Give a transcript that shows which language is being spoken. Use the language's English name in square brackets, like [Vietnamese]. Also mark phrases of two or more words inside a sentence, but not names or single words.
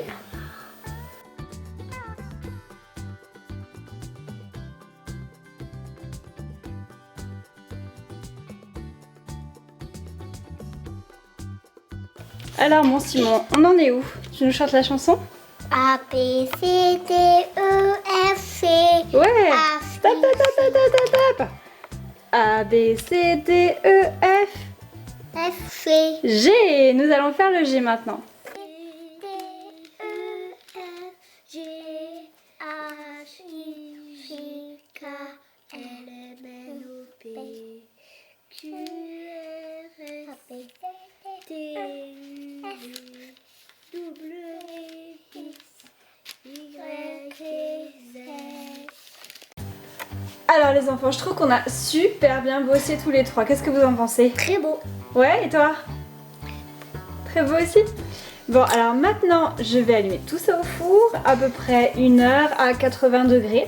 [French] Alors mon Simon, on en est où? Tu nous chantes la chanson? A, B, C, D, E, F, G. Ouais. A, Stop, stop, stop, stop, stop, stop. A, B, C, D, E, F, F, G. G. Nous allons faire le G maintenant. D, E, F, G, H, I, J, K, L, M, N, O, P, Q, R, S, T, U, W, X, Y, Z. Alors les enfants, je trouve qu'on a super bien bossé tous les trois. Qu'est-ce que vous en pensez? Très beau. Ouais, et toi? Très beau aussi? Bon, alors maintenant, je vais allumer tout ça au four, à peu près 1 heure à 80 degrés.